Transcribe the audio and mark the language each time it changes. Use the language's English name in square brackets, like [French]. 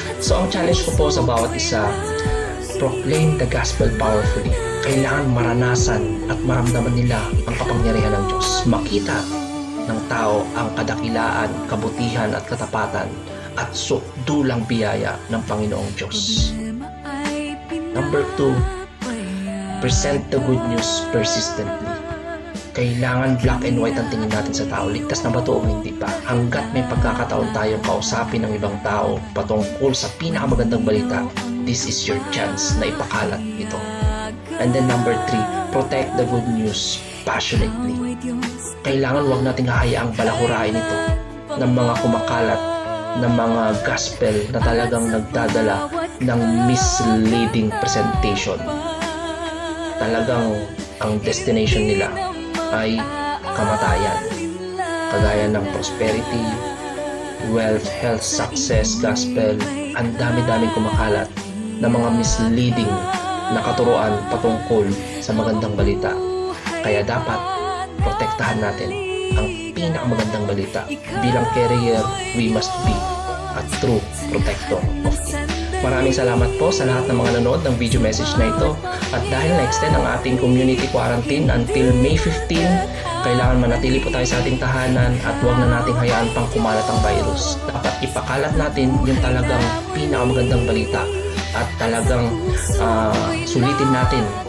[Filipino] So ang challenge ko po sa bawat isa, [English] proclaim the gospel powerfully. [Filipino] Kailangan maranasan at maramdaman nila ang kapangyarihan ng Diyos. Makita ng tao ang kadakilaan, kabutihan at katapatan at dulang biyaya ng Panginoong Diyos. [English] Number 2, present the good news persistently. [Filipino] Kailangan [English] black and white [Filipino] ang tingin natin sa tao. Ligtas na ba ito o hindi pa? Hanggat may pagkakataon tayong kausapin ng ibang tao patungkol sa pinakamagandang balita, [English] this is your chance [Filipino] na ipakalat ito. [English] And then number 3, protect the good news passionately. [Filipino] Kailangan huwag nating hahayaang balahurain ito ng mga kumakalat ng mga gospel na talagang nagdadala ng [English] misleading presentation. [Filipino] Talagang ang destination nila ay kamatayan. Kagaya ng prosperity, wealth, health, success, gospel, ang dami-daming kumakalat na mga misleading na katuruan patungkol sa magandang balita. Kaya dapat protektahan natin ang pinakamagandang balita. [English] Bilang carrier, we must be a true protector of it. [Filipino] Maraming salamat po sa lahat ng mga nanood ng video message na ito. At dahil na-extend ang ating community quarantine until May 15, kailangan manatili po tayo sa ating tahanan at huwag na nating hayaan pang kumalat ang virus. Dapat ipakalat natin yung talagang pinakamagandang balita at talagang sulitin natin.